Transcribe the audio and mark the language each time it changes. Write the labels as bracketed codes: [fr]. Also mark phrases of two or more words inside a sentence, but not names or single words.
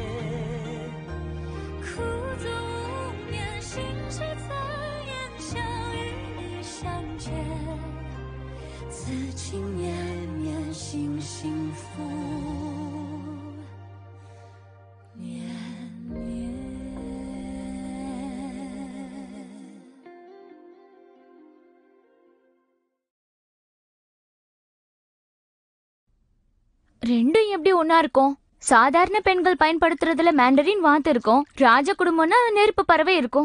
[zh] 苦足无眠，心事残烟，想与你相见，此情绵绵，心幸福绵绵。 [ta] ரெண்டும் எப்படி ஒன்னா இருக்கும்? சாதாரண பெண்கள் பயன்படுத்துறதுல மேண்டரின் வாத்து இருக்கும், ராஜ குடும்பம்னா நெருப்பு பறவை இருக்கும்.